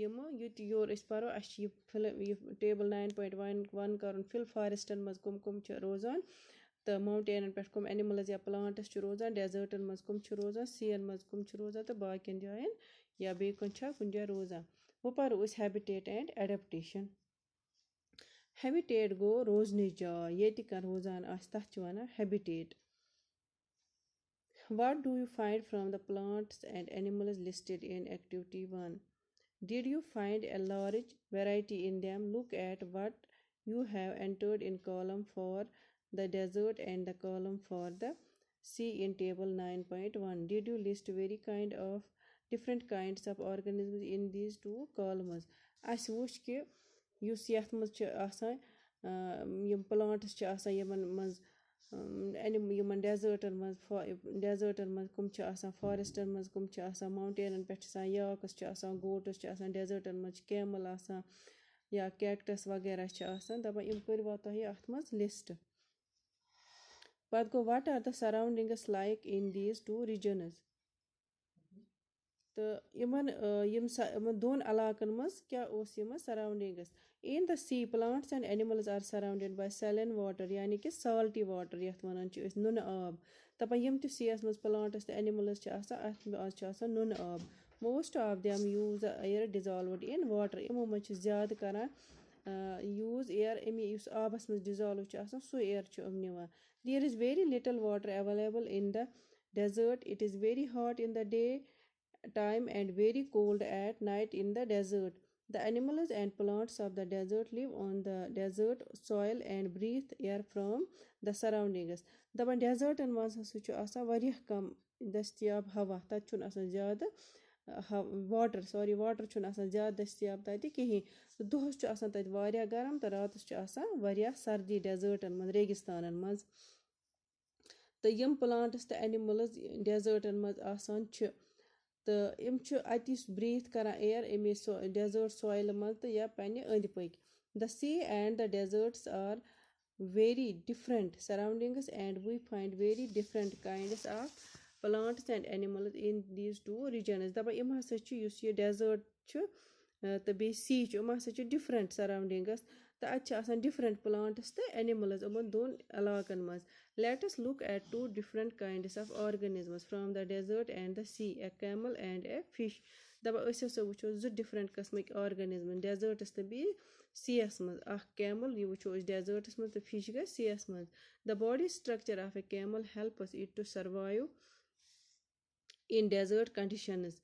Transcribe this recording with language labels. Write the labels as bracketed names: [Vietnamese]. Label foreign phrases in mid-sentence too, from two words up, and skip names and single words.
[Kashmiri] یِمہٕ یُتھ یور أسۍ پرو اَسہِ چھِ یہِ ٹیبل 9.1 کرُن فِل فارٮ۪سٹن منٛز کٕم کٕم چھِ روزان تہٕ ماوٹینن پٮ۪ٹھ کٕم اینِمٕلز یا پٕلانٹٕس چھِ روزان ڈٮ۪زٲٹن منٛز کٕم چھِ روزان سِیَن منٛز کٕم چھِ روزان تہٕ باقین جاین یا بیٚیہِ کُنہِ چھا کُنہِ جایہِ روزان وۄنۍ پرو أسۍ [English] habitat and adaptation [Kashmiri] ہیبِٹیٹ گوٚو روزنٕچ جاے ییٚتہِ کانٛہہ روزان آسہِ تتھ چھِ وَنان ہیبِٹیٹ [English] What do you find from the plants and animals listed in activity 1? Did you find a large variety in them? Look at what you have entered in column for the desert and the column for the sea in table 9.1. Did you list very different kinds of organisms in these two columns? [Kashmiri] اَسہِ وٕچھ کہِ یُس یَتھ منٛز چھِ آسان یِم پٕلانٹٕس چھِ آسان یِمن منٛز یِمن ڈٮ۪زٲٹن منٛز کٕم چھِ آسان فارٮ۪سٹن منٛز کٕم چھِ آسان ماوٹینن پٮ۪ٹھ چھِ آسان یاکٕس چھِ آسان گوٹٕس چھِ آسان ڈٮ۪زٲٹن منٛز چھِ کیمل آسان یا کیکٹس وغیرہ چھِ آسان دَپان یِم کٔروا تۄہہِ اَتھ منٛز لِسٹ پتہٕ گوٚو [English] what are the surroundings like in these two regions [Kashmiri] تہٕ یِمن دۄن علاقن منٛز کیاہ اوس یِمن سراونڈِنگٕس [English] in the sea plants and animals are surrounded by saline water [Kashmiri] یعنی کہِ [English] salty water [Kashmiri] یَتھ وَنان چھِ أسۍ نُنہٕ آب دَپان یِم تہِ سِیَس منٛز پٕلانٹٕس تہٕ اینِمٕلز چھِ آسان اَتھ منٛز چھِ آسان نُنہٕ آب [English] most of them use the air dissolved in water [Kashmiri] یِمو منٛز چھِ زیادٕ کران [English] use air [Kashmiri] اَمی یُس آبس منٛز ڈِزالو چھُ آسان سُہ اِیر چھُ یِم نِوان [English] there is very little water available in the desert it is very hot in the day time and very cold at night in the desert. The animals and plants of the desert live on the desert soil and breathe air from the surroundings. [Kashmiri] دَپان ڈٮ۪زٲٹن منٛز ہسا چھُ آسان واریاہ کم دٔستِیاب ہوا تَتہِ چھُنہٕ آسان زیادٕ واٹر چھُنہٕ آسان زیادٕ دٔستِیاب تَتہِ کِہیٖنۍ تہٕ دۄہس چھُ آسان تَتہِ واریاہ گرم تہٕ راتس چھُ آسان واریاہ سردی ڈٮ۪زٲٹن منٛز ریگِستانن منٛز تہٕ یِم پٕلانٹٕس تہٕ اینِمٕلز ڈٮ۪زٲٹن منٛز آسان چھِ تہٕ یِم چھِ اَتہِ یُس برٛیٖتھ کران اِیر اَمے [English] desert soil [Kashmiri] منٛز تہٕ یا پنٕنہِ أنٛدۍ پٔکۍ [English] the sea and the deserts are very different surroundings and we find very different kinds of plants and animals in these two regions [Kashmiri] دَپان یِم ہسا چھِ یُس یہِ ڈٮ۪زٲٹ چھُ تہٕ بیٚیہِ سی چھُ یِم ہسا چھِ [English] different surroundings [Kashmiri] تہٕ اَتہِ چھِ آسان [English] different plants [Kashmiri] تہٕ اینِمٕلز یِمن دۄن علاقن منٛز [English] let us look at two different kinds of organisms from the desert and the sea a camel and a fish [Kashmiri] دَپان أسۍ ہسا وٕچھو زٕ ڈِفرنٛٹ قٕسمٕکۍ آرگنِزم ڈٮ۪زٲٹس تہٕ بیٚیہِ سِیَس منٛز اکھ کیمل یہِ وٕچھو أسۍ ڈٮ۪زٲٹس منٛز تہٕ فِش گژھِ سِیَس منٛز [English] the body structure of a camel helps it to survive in desert conditions.